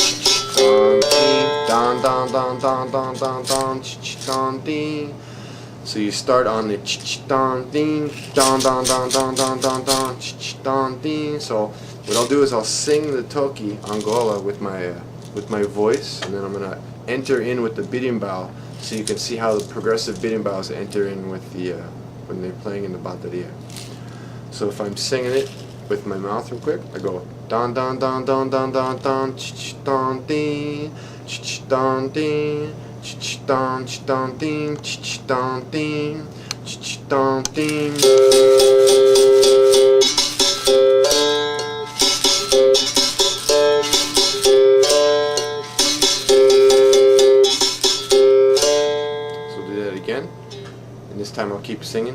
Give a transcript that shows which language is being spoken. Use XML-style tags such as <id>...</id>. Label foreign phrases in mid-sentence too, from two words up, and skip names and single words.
<en>So you start on the So what I'll do is I'll sing the Toki Angola with my voice, and then I'm gonna enter in with the berimbau, so you can see how the progressive berimbaus enter in with the when they're playing in the bateria. So if I'm singing it with my mouth real quick, I go don don don don don don don don ding don ding don don ding don ding don ding. So do that again, and this time I'll keep singing.</en>